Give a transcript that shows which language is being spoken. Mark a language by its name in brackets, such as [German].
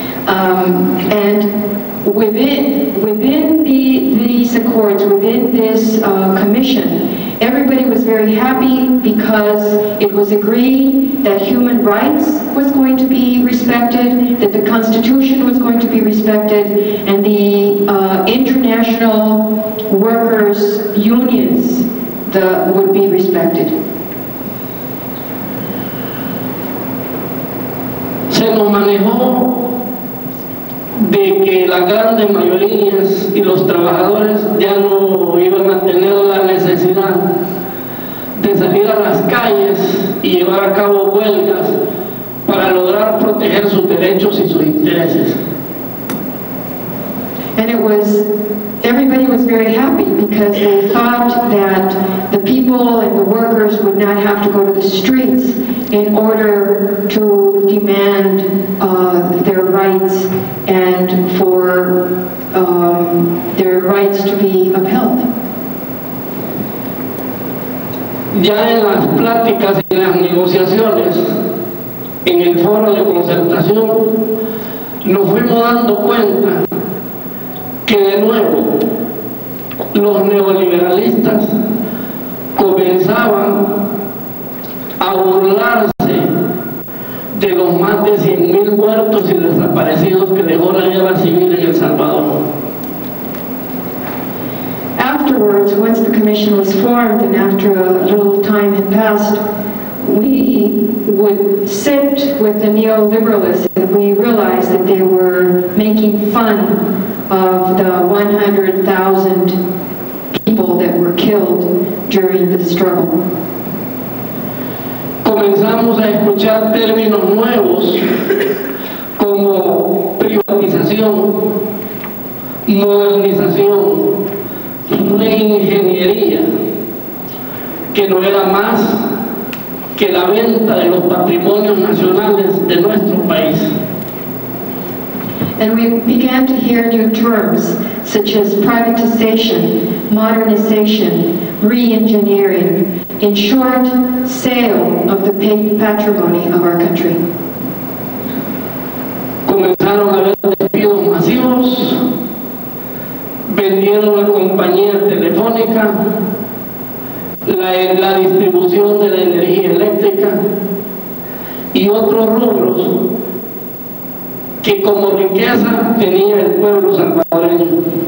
[English] And within these accords, within this commission, everybody was very happy because it was agreed that human rights was going to be respected, that the Constitution was going to be respected, and the international workers' unions would be respected. [Spanish] Se nos manejó de que las grandes mayorías y los trabajadores ya no iban a tener la necesidad de salir a las calles y llevar a cabo huelgas para lograr proteger sus derechos y sus intereses. [English] And everybody was very happy because they thought that the people and the workers would not have to go to the streets in order to demand their rights and for their rights to be upheld. [Spanish] Ya en las pláticas y las negociaciones, en el foro de concertación, nos fuimos dando cuenta que de nuevo los neoliberalistas comenzaban a burlarse de los más de 100,000 muertos y desaparecidos que dejó la guerra civil en El Salvador. [English] Afterwards, once the commission was formed and after a little time had passed, we would sit with the neoliberalists and we realized that they were making fun of the 100,000 people that were killed during the struggle. [Spanish] Comenzamos a escuchar términos nuevos como privatización, modernización, reingeniería, que no era más que la venta de los patrimonios nacionales de nuestro país. [English] And we began to hear new terms such as privatization, modernization, re-engineering, in short, sale of the patrimony of our country. [Spanish] Comenzaron a haber despidos masivos, vendieron la compañía telefónica, la distribución de la energía eléctrica y otros rubros que como riqueza tenía el pueblo salvadoreño.